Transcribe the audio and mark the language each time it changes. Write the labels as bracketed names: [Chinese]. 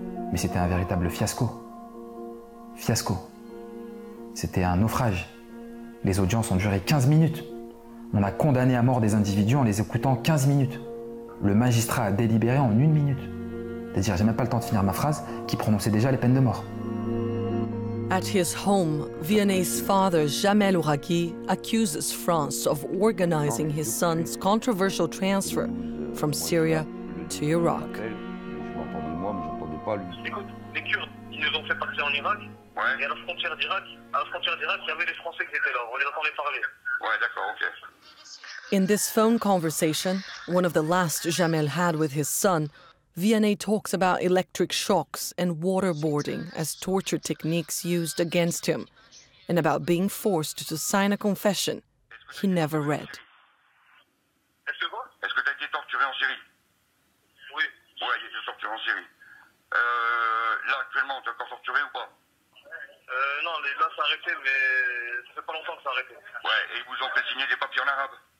[French] Mais c'était un véritable fiasco. Fiasco. C'était un naufrage. Les audiences ont duré 15 minutes. On a condamné à mort des individus en les écoutant 15 minutes. Le magistrat a délibéré en 1 minute. C'est-à-dire, j'ai même pas le temps de finir ma phrase, qui prononçait déjà les peines de mort. [English] At his home, Vianney's father, Jamel Ouraghi, accuses France of organizing his son's controversial transfer from Syria to Iraq. [French] Écoute, les Kurdes, ils nous ont fait partir en Irak, et à la frontière d'Irak, il y avait les Français qui étaient là, on les entendait parler. Ouais, d'accord, ok. [English] In this phone conversation, one of the last Jamel had with his son, Vianney talks about electric shocks and waterboarding as torture techniques used against him, and about being forced to sign a confession he never read. [French] Est-ce que tu as été torturé en Syrie? Oui. Ouais, il a été torturé en Syrie. Là, actuellement, tu es encore torturé ou pas? Non, là, ça a arrêté, mais ça fait pas longtemps que ça a arrêté. Ouais, et ils vous ont fait signer des papiers en arabe?